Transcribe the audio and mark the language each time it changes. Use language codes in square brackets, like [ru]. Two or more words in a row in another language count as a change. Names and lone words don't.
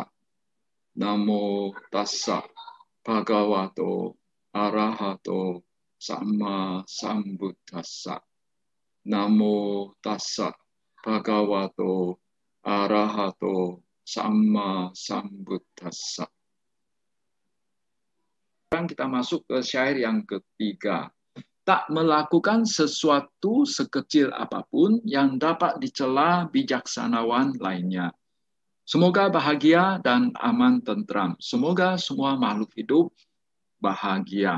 [pi] Namo tassa bhagavato arahato sama sambuddhassa. Namo tassa bhagavato arahato sama sambuddhassa. [id] Sekarang kita masuk ke syair yang ketiga. Tak melakukan sesuatu sekecil apapun yang dapat dicela bijaksanawan lainnya. Semoga bahagia dan aman tentram. Semoga semua makhluk hidup bahagia.